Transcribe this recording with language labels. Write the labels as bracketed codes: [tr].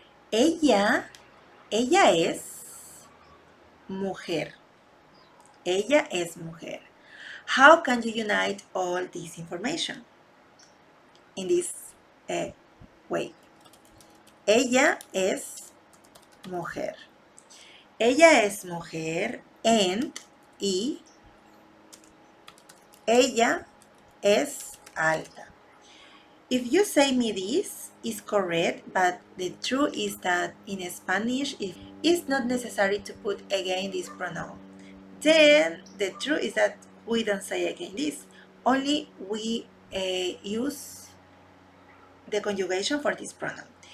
[es] Ella es mujer. Ella es mujer. [en] How can you unite all this information in this way? [es] Ella es mujer. Ella es mujer and y ella es alta. [en] If you say me this is correct, but the truth is that in Spanish it's not necessary to put again this pronoun. Then the truth is that we don't say again this. Only we use the conjugation for this pronoun.